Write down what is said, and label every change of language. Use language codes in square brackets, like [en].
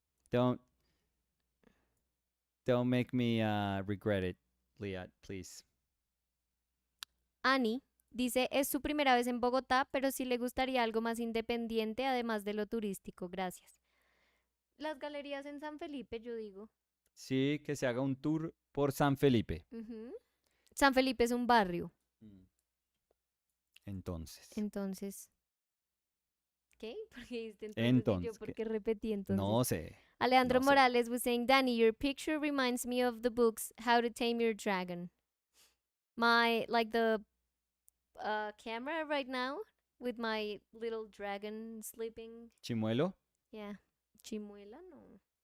[en] Don't make me regret it, Liat, please. [es] Annie dice, es su primera vez en Bogotá, pero sí le gustaría algo más independiente, además de lo turístico. Gracias. Las galerías en San Felipe, yo digo. Sí, que se haga un tour por San Felipe. San Felipe es un barrio. Entonces. ¿Qué? Porque dijiste entonces y yo porque repetí entonces. No sé. [en] Alejandro Morales was saying, Danny, your picture reminds me of the books How to Tame Your Dragon. The camera right now with my little dragon sleeping. Chimuelo. Yeah. Chimuela, no.